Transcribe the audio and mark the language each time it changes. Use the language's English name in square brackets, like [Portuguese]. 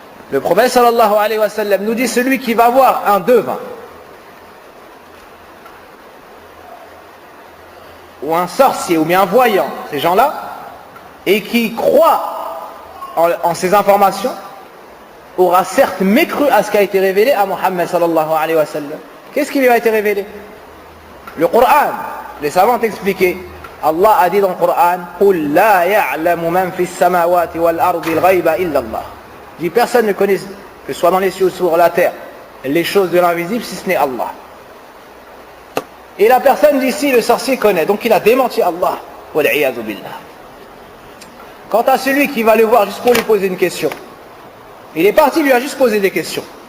[French] Le prophète sallallahu alayhi wa sallam nous dit: celui qui va voir un devin ou un sorcier ou bien un voyant, ces gens-là, et qui croit en ces informations, aura certes mécru à ce qui a été révélé à Muhammad sallallahu alayhi wa sallam. Qu'est-ce qui lui a été révélé? Le Coran. Les savants ont expliqué. Allah a dit dans le Coran: [Arabic] قُلْ لَا يَعْلَمُ مَنْ فِي السَّمَاوَاتِ وَالْأَرْضِ الْغَيْبَ إِلَّا اللَّهِ. [French] Dit personne ne connaît, que ce soit dans les cieux ou sur la terre, les choses de l'invisible si ce n'est Allah. Et la personne d'ici, le sorcier connaît, donc il a démenti Allah. Wal-'iyadhu billah. Quant à celui qui va le voir juste pour lui poser une question, il est parti, lui a juste posé des questions.